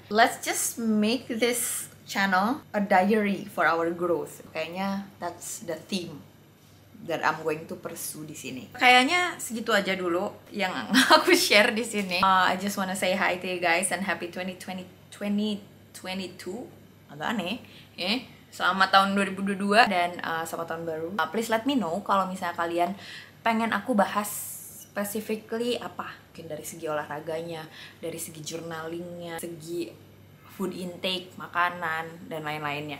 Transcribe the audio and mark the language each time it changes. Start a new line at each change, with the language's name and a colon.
English: Let's just make this channel a diary for our growth. Kayaknya that's the theme that I'm going to pursue
Indonesian: di sini. Kayaknya segitu aja dulu yang aku share di sini.
English: I just wanna say hi to you guys and happy 2022.
Indonesian: Agak aneh, selamat tahun 2022 dan selamat tahun baru.
English: Please let me know
Indonesian: kalau misalnya kalian pengen aku bahas specifically apa, mungkin dari segi olahraganya, dari segi journalingnya, segi food intake, makanan, dan lain-lainnya.